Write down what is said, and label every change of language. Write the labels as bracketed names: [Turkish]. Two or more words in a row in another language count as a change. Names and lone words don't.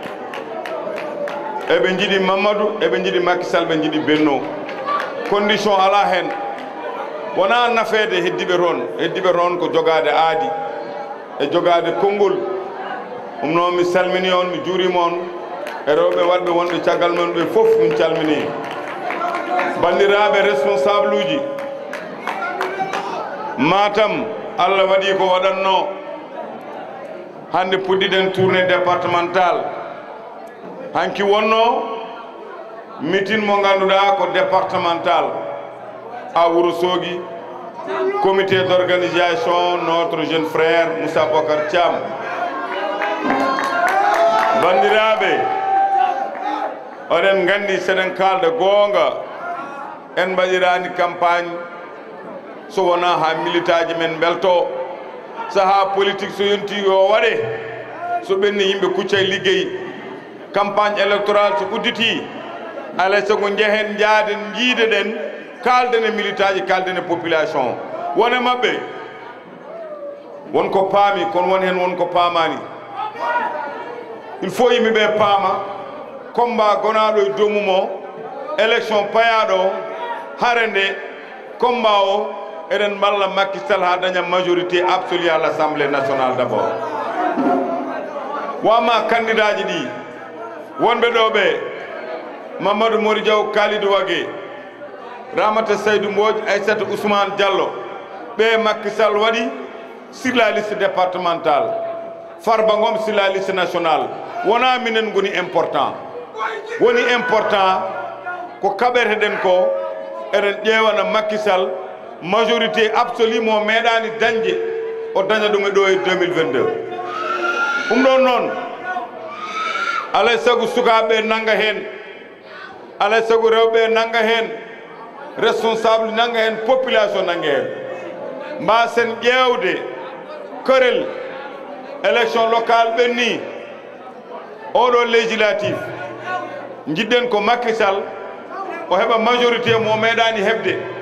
[Fula] eɓe jiiɗi Mamadou eɓe jiiɗi Macky Sall ɓe jiiɗi Benno condition ala hen wona nafede heddiɓe toon ko jogade aadi e jogade konngol ɗum noon mi salmini on mi juurima on e rewɓe wadɓe wonɓe caggal men ɓe fof min calmini bandiraɓe responsable uji Matam Allah waɗi ko waɗanno hande puɗɗiɗen [French] tournée départementale [Fula] hanki wonno meeting mo ganduɗa ko départemental [French] à Ourossogui comité d'organisation notre jeune frère [Fula] Moussa Bocar Thiam bandiraɓe oɗen gandi seɗen kalda goonga en mbaɗirani campagne so wona ha militaji men belto saha politique so yonti yo waɗe so ɓenni yimɓe kucca e liggey [French] campagne électorale [Fula] so udditi alay sago jehen jaaden jiideɗen kalden e militaji kalden e population wone mabɓe wonko paami kono woni hen wonko paamani [French] il faut [Fula] yimɓeɓe paama combat gonaɗo e domumo élection payaɗo hare nde combat o eɗen balla Macky Sall ha daña [French] majorité absolue à l'Assemblée nationale d'abord [Fula] wama candidat ji ɗi wonɓe ɗo ɓe Mamadou Mori Diaw Kalidou Wagué Ramata Seydou Mbodj Aïssata Ousmane Diallo ɓe Macky Sall waɗi sur [French] la liste départementale [Fula] Farba Ngom [French] sur la liste nationale [Fula] wona minen goni important woni important ko kaɓeteɗen ko eɗen ƴewana Macky Sall [French] majorité absolue [Fula] mo meeɗani dañde o daña ɗum e ɗo e 2022 ɗum ɗon noon alay sago sukaɓe nanga hen alay sago rewɓe nanga hen responsable nanga hen population nanga hen mbasen ƴewde korel [French] élection locale [Fula] ɓenni oɗo législatif jiɗɗen ko Macky Sall o heɓa majorité mo meeɗani heɓde